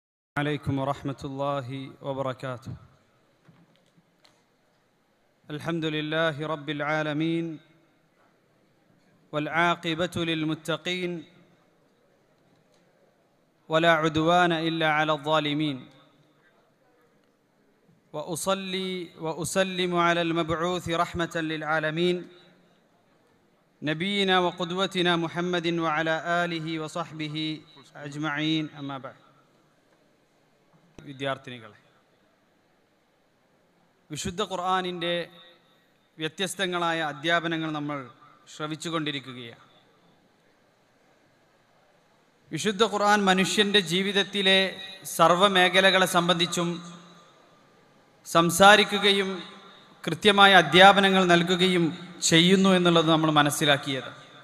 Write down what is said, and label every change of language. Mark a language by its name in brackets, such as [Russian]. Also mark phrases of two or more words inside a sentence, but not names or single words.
[Arabic] عليكم ورحمة الله وبركاته. الحمد لله رب العالمين والعاقبة للمتقين ولا عدوان إلا على الظالمين وأصلي وأسلم على المبعوث رحمة للعالمين نبينا وقدوتنا محمد وعلى آله وصحبه أجمعين أما بعد. [Malayalam] വിദ്യാർത്ഥിനികളെ, വിശുദ്ധ ഖുർആനിൻ്റെ വ്യത്യസ്തങ്ങളായ അധ്യാപനങ്ങൾ നമ്മൾ ശ്രവിച്ചുകൊണ്ടിരിക്കുകയാണ്. വിശുദ്ധ ഖുർആൻ മനുഷ്യൻ്റെ ജീവിതത്തിലെ സർവ്വമേഖലകളെ സംബന്ധിച്ചും സംസാരിക്കുകയും കൃത്യമായ അധ്യാപനങ്ങൾ നൽകുകയും ചെയ്യുന്നു എന്നുള്ളത് നമ്മൾ മനസ്സിലാക്കിയത്.